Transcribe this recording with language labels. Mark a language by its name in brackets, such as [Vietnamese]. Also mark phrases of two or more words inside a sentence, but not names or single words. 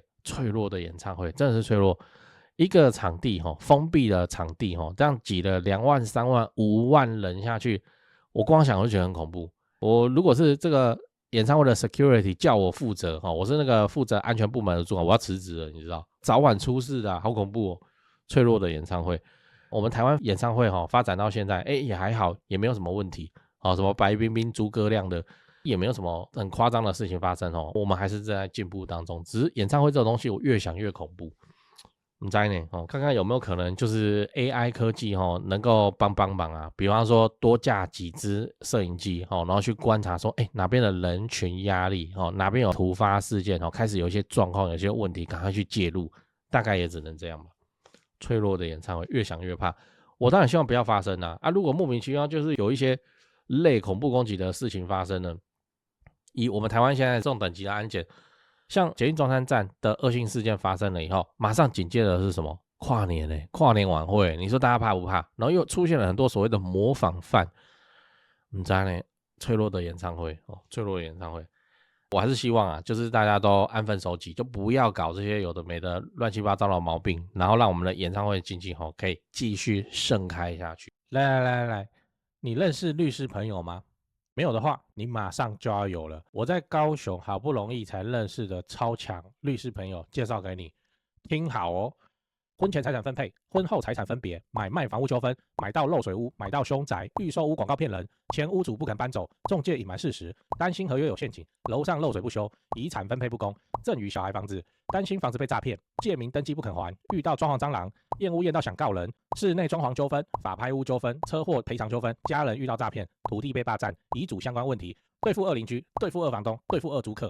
[Chinese] 脆弱的演唱會真的是脆弱，一個場地封閉的场地這樣擠了2萬、3萬、5萬人下去，我光想我就覺得很恐怖。我如果是這個演唱会的 security 叫我負責我是那個負責安全部門的主管，我要辭職了，你知道，早晚出事的好恐怖脆弱的演唱會，我們台灣演唱會發展到現在也還好，也没有什麼問題什麼白冰冰、諸葛亮的也没有什麼很誇張的事情發生我們還是在進步當中。只是演唱會這種東西我越想越恐怖， 不知道呢哦，看看有沒有可能就是 AI 科技哦，能夠幫忙啊。比方說多架幾支攝影機哦，然後去觀察說，哪邊的人群壓力哦，哪邊有突發事件哦，開始有一些狀況、有些問題，趕快去介入。大概也只能這樣吧。脆弱的演唱會，越想越怕。我當然希望不要發生啊！如果莫名其妙就是有一些類恐怖攻擊的事情發生呢？以我們台灣現在這種等級的安檢，像捷運中山站的惡性事件發生了以後，馬上緊接着是什麼？跨年跨年晚會，你說大家怕不怕？然後又出現了很多所謂的模仿犯，你知道呢？脆弱的演唱會哦，脆弱的演唱會，我還是希望啊，就是大家都安分守己，就不要搞這些有的沒的亂七八糟的毛病，然後讓我們的演唱會經濟可以繼續盛開下去。來，你認識律師朋友嗎？沒有的話，你馬上就要有了。我在高雄好不容易才認識的超強律師朋友介紹給你，聽好哦。婚前財產分配、婚後財產分別、買賣房屋糾紛、買到漏水屋、買到凶宅、預售屋廣告騙人、前屋主不肯搬走、仲介隱瞞事實、擔心合約有陷阱、樓上漏水不修、遺產分配不公、贈與小孩房子、擔心房子被詐騙、借名登記不肯還、遇到裝潢蟑螂、驗屋驗到想告人、室內裝潢糾紛、法拍屋糾紛、車禍賠償糾紛、家人遇到詐騙、土地被霸佔、遺囑相關問題、對付二鄰居、對付二房東、對付二租客。